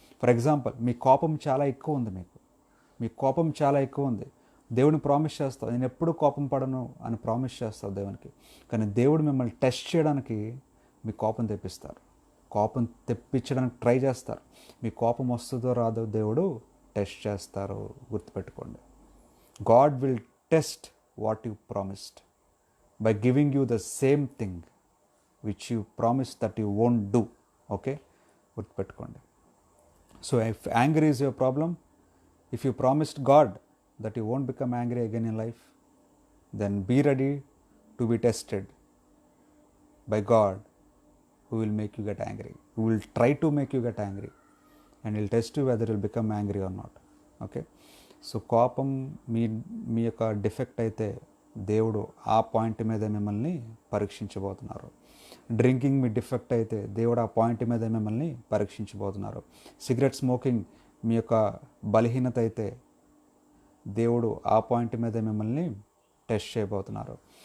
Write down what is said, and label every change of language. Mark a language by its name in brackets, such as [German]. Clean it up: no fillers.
[Telugu] For example మీ కోపం చాలా ఎక్కువ ఉంది, మీ కోపం చాలా ఎక్కువ ఉంది. దేవుని ప్రామిస్ చేస్తావు, నేను ఎప్పుడు కోపం పడను అని ప్రామిస్ చేస్తావు దేవునికి. కానీ దేవుడు మిమ్మల్ని టెస్ట్ చేయడానికి మీ కోపం తెప్పిస్తారు, కోపం తెప్పించడానికి ట్రై చేస్తారు. మీ కోపం వస్తుందో రాదో దేవుడు టెస్ట్ చేస్తారు. గుర్తుపెట్టుకోండి, [English] God will test what you promised by giving you the same thing which you promised that you won't do. [Telugu] Okay, గుర్తుపెట్టుకోండి. [English] So if anger is your problem, if you promised God that you won't become angry again in life, then be ready to be tested by God, who will make you get angry, who will try to make you get angry, and he'll test you whether you'll become angry or not. [Telugu] Okay, so కోపం మీ యొక్క defect అయితే దేవుడు ఆ point మీద మిమ్మల్ని పరీక్షించబోతున్నారు. Drinking మీ defect అయితే దేవుడు ఆ పాయింట్ మీద మిమ్మల్ని పరీక్షించబోతున్నారు. సిగరెట్ స్మోకింగ్ మీ యొక్క బలహీనత అయితే దేవుడు ఆ పాయింట్ మీద మిమ్మల్ని టెస్ట్ చేయబోతున్నారు.